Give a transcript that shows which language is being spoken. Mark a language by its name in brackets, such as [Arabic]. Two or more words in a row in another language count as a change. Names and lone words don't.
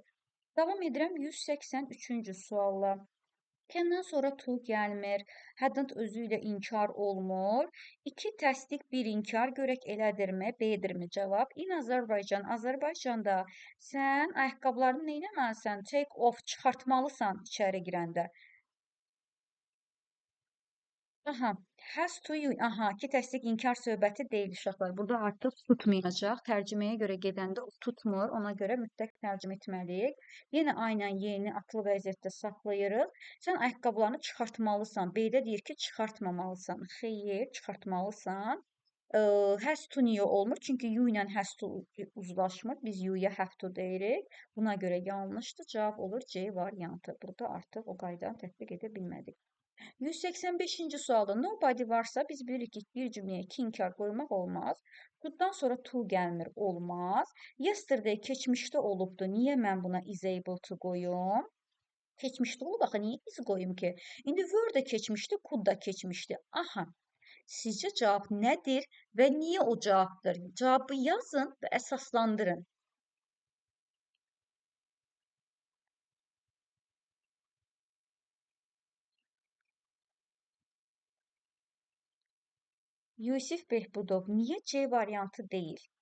[Azerbaijani] Davam edirəm 183-cü sualla. Can'dan sonra to gəlmir. Hadn't özü ilə inkar olmur. 2 təsdiq, 1 inkar. Görək elədirmi, B-dirmi cavab? [English] In Azərbaycan. [Azerbaijani] Azərbaycanda sən ayaqqabılarını neynəməlisən? [English] Take off, [Azerbaijani] çıxartmalısan içəri girəndə. [English] Has to you. [Azerbaijani] Ki təsdiq inkar söhbəti deyil uşaqlar. Burada artıq tutmayacaq. Tərcüməyə görə gedəndə o tutmur. Ona görə mütləq tərcümə etməliyik. Yenə aynən yeni atlı vəziyyətdə saxlayırıq. Sən ayaqqabılarını çıxartmalısan. B-də deyir ki, çıxartmamalısan. Xeyr, çıxartmalısan. [English] Has to [Azerbaijani] niyə olmur? Çünki you ilə [English] has to [Azerbaijani] uzlaşmır. Biz you-ya [English] have to [Azerbaijani] deyirik. Buna görə yanlışdır. Cavab olur C variantı. Burada artıq o qaydanı tətbiq edə bilmədik. 185-ci sualda nobody varsa biz bilirik ki, bir cümləyə iki inkar qoymaq olmaz. Could'dan sonra to gəlmir, olmaz. Yesterday keçmişdə olubdu. Niyə mən buna [English] is able to [Azerbaijani] qoyum? Keçmişdə olub, axı niyə is qoyum ki? İndi were də keçmişdi, could da keçmişdi. Sizcə cavab nədir və niyə o cavabdır? Cavabı yazın və əsaslandırın. Yusif Behbudov, niyə C variantı deyil?